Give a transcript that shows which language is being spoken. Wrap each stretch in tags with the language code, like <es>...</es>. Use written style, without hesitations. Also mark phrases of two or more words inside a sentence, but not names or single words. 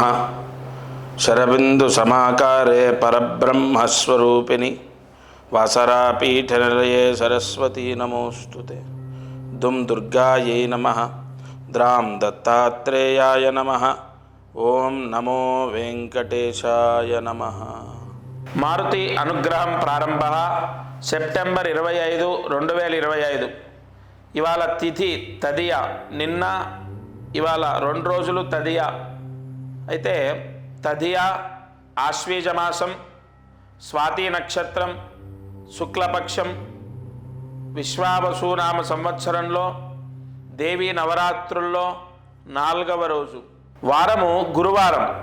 <sa>शरबिन्दुसमाकारे परब्रह्मस्वरूपिणि वासरापीठनिलये सरस्वती नमोऽस्तुते। दुं दुर्गायै नमः। द्रां दत्तात्रेयाय नमः। ओं नमो वेंकटेशाय नमः।</sa> <te>మారుతి అనుగ్రహం ప్రారంభ సెప్టెంబర్ 25, 2025. ఇవాళ తిథి తదియ, నిన్న ఇవాళ 2 రోజులు తదియ. అయితే తదియ ఆశ్వీజమాసం, స్వాతి నక్షత్రం, శుక్లపక్షం, విశ్వావసునామ సంవత్సరంలో దేవీ నవరాత్రుల్లో 4వ రోజు, వారము గురువారం.</te>